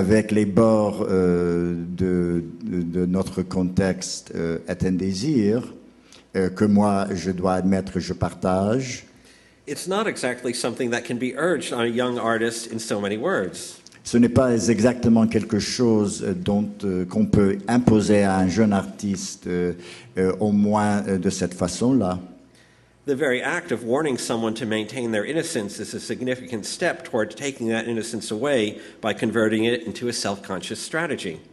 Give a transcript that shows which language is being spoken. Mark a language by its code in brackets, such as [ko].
[fr] les bords de notre contexte est un désir que moi, je dois admettre, je partage. [en] it's not exactly something that can be urged on a young artist in so many words. [fr] Ce n'est pas exactement quelque chose qu'on peut imposer à un jeune artiste, au moins de cette façon-là. [en] The very act of warning someone to maintain their innocence is a significant step toward taking that innocence away by converting it into a self-conscious strategy.